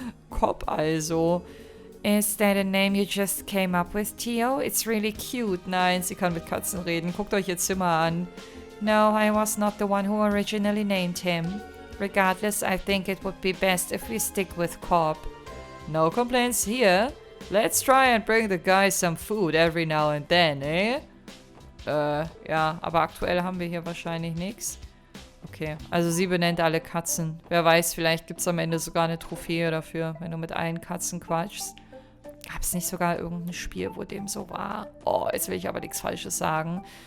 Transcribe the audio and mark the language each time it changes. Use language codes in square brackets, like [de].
[de] Cobb also. [en] Is that a name you just came up with, Theo? It's really cute. [de] Nein, sie kann mit Katzen reden. Guckt euch ihr Zimmer an. [en] No, I was not the one who originally named him. Regardless, I think it would be best if we stick with Cobb. No complaints here. Let's try and bring the guys some food every now and then, eh? [de] Ja, aber aktuell haben wir hier wahrscheinlich nichts. Okay, also sie benennt alle Katzen. Wer weiß, vielleicht gibt es am Ende sogar eine Trophäe dafür, wenn du mit allen Katzen quatschst. Gab es nicht sogar irgendein Spiel, wo dem so war? Oh, jetzt will ich aber nichts Falsches sagen.